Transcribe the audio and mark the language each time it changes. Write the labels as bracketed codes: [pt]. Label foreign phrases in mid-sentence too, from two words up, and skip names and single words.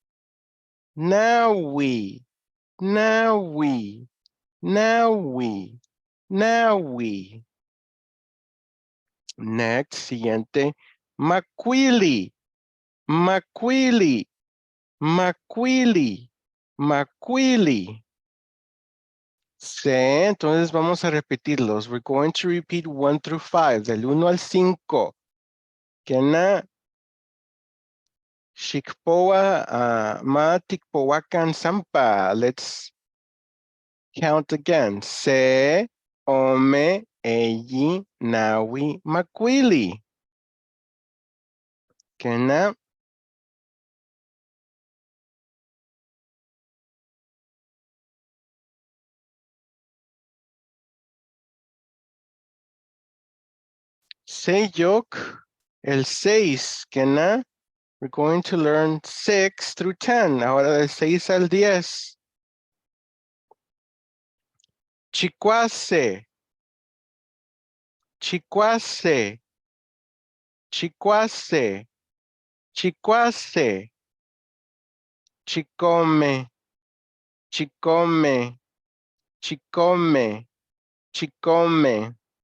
[nah] Nawi, nawi, nawi, nawi. [en] Next, siguiente. [nah] Maquili, maquili, maquili, maquili. [es] Sí, entonces vamos a repetirlos. [en] We're going to repeat 1 through 5, [es] del 1 al 5. [nah] Kena, Shikpoa, Ma Tikpoakan Sampa. [en] Let's count again. Se, [nah] Ome, Eyi, Nawi, Maquili. Kena. Seyok, [es] el 6, [nah] Kena. [en] We're going to learn 6 through 10. [es] Ahora del 6 al 10. [nah] Chicuase, chicuase, chicuase, chicuase. Chicome, chicome, chicome, chicome.